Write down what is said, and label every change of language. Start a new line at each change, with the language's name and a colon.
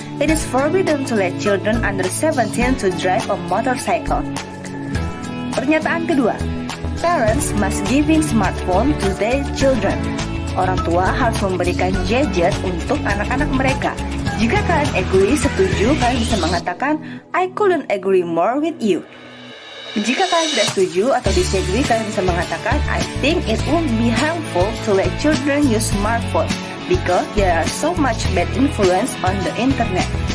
English: It is forbidden to let children under 17 to drive a motorcycle.
Indonesian: Pernyataan kedua,
English: parents must giving smartphone to their children.
Indonesian: Orang tua harus memberikan gadget untuk anak-anak mereka. Jika kalian
English: agree,
Indonesian: setuju, kalian bisa mengatakan
English: I couldn't agree more with you.
Indonesian: Jika kalian tidak setuju atau disagree, kalian bisa mengatakan
English: I think it would be harmful to let children use smartphone because there are so much bad influence on the internet.